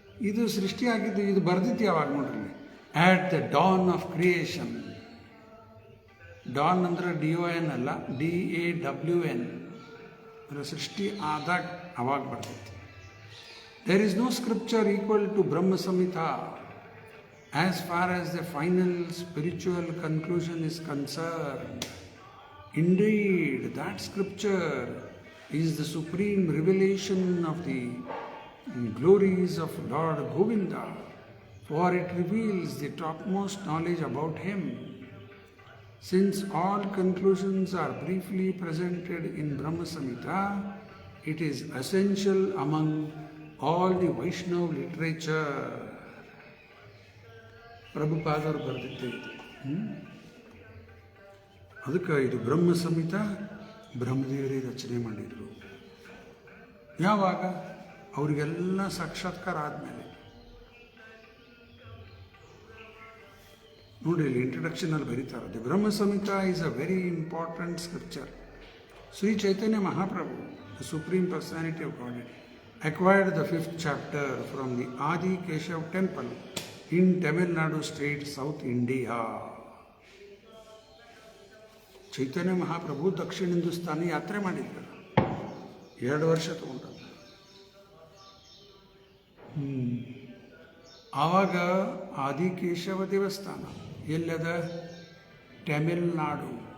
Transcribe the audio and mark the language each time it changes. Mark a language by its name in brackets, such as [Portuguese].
[Kannada] ಇದು ಸೃಷ್ಟಿಯಾಗಿದ್ದು, ಇದು ಬರೆದಿತ್ತು ಯಾವಾಗ ನೋಡ್ರಿ, [English] At the dawn of creation. [Kannada] Don ಅಂದ್ರೆ DON ಅಲ್ಲ, DAWN. ಅಂದರೆ ಸೃಷ್ಟಿ ಆದಾಗ ಅವಾಗ ಬರ್ತೈತಿ. [English] There is no scripture equal to Brahma Samhita as far as the final spiritual conclusion is concerned. Indeed, that scripture is the supreme revelation of the glories of Lord Govinda, for it reveals the topmost knowledge about him. Since all conclusions are briefly presented in Brahma Samhita, it is essential among all the Vaishnava literature. [Kannada] ಪ್ರಭುಪಾದರು ಬರೆದಿದ್ದೇ ಇದು. ಅದಕ್ಕೆ ಇದು ಬ್ರಹ್ಮ ಸಂಹಿತ ಬ್ರಹ್ಮದೇವರೇ ರಚನೆ ಮಾಡಿದರು. ಯಾವಾಗ? ಅವರಿಗೆಲ್ಲ ಸಾಕ್ಷಾತ್ಕಾರ ಆದಮೇಲೆ. ನೋಡಿ, ಇಲ್ಲಿ ಇಂಟ್ರಡಕ್ಷನಲ್ಲಿ ಬರೀತಾರೆ, [English] The Brahma Samhita is a very important scripture. Shri Chaitanya Mahaprabhu, the supreme personality of God, acquired the 5th chapter from the Adi Keshav temple in Tamil Nadu state, South India. [Kannada] ಚೈತನ್ಯ ಮಹಾಪ್ರಭು ದಕ್ಷಿಣ ಹಿಂದೂಸ್ತಾನಿ ಯಾತ್ರೆ ಮಾಡಿದ್ರು, 2 ವರ್ಷ ತಗೊಂಡದ್ದು. ಆವಾಗ ಆದಿಕೇಶವ ದೇವಸ್ಥಾನ ಎಲ್ಲದ? ತಮಿಳುನಾಡು.